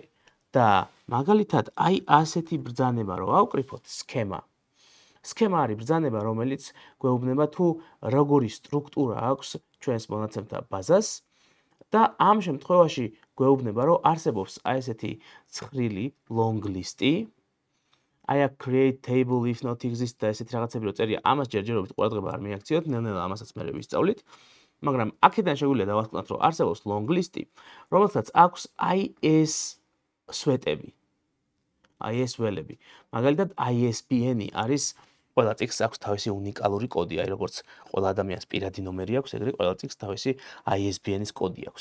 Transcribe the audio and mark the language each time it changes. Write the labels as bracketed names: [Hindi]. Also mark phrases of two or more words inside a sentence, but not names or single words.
[Georgian] და მაგალითად აი ასეთი ბრძანება რო ავკრიფოთ სქემა. სქემა არის ბრძანება, რომელიც გვეუბნება თუ როგორი სტრუქტურა აქვს ჩვენს მონაცემთა ბაზას და ამ შემთხვევაში გვეუბნება, რომ არსებობს აი ესეთი ცხრილი [English] long list-ი. [Georgian] აი აქ [English] create table if not exist [Georgian] და ესეთი რაღაცები რო წერია, ამას ჯერჯერობით ყურადღება არ მიაქციოთ, ნელ-ნელა ამასაც მე ვისწავლით. მაგრამ აქედან შეგვიძლია დავასკვნათ, რომ არსებობს [English] long list-ი, [Georgian] რომელსაც აქვს აი ეს სვეტები. აი ეს ველები. მაგალითად ISBN-ი არის ყველა წიგნს აქვს თავისი უნიკალური კოდი, აი როგორც ყველა ადამიანს პირადი ნომერი აქვს, ეგრე ყველა წიგნს თავისი ISBN-ის კოდი აქვს.